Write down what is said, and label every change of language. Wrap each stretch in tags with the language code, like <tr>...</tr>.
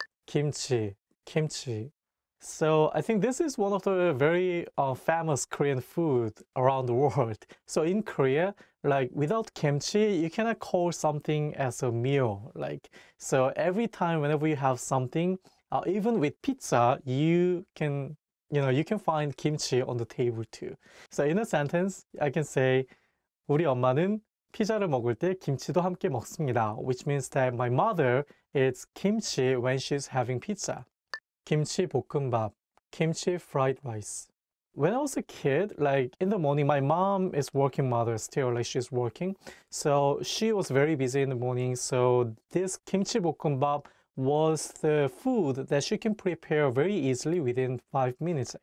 <en>Kimchi, kimchi. So I think this is one of the very famous Korean food around the world. So in Korea, like without kimchi, you cannot call something as a meal. Like so every time whenever you have something, even with pizza, you can find kimchi on the table too. So in a sentence, I can say</en> <ko>우리 엄마는 피자를 먹을 때 김치도 함께 먹습니다.</ko> <en>Which means that my mother eats kimchi when she's having pizza. Kimchi 볶음밥, kimchi fried rice. When I was a kid, like in the morning, my mom is working mother still, like she's working. So she was very busy in the morning. So this kimchi 볶음밥 was the food that she can prepare very easily within 5 minutes.</en>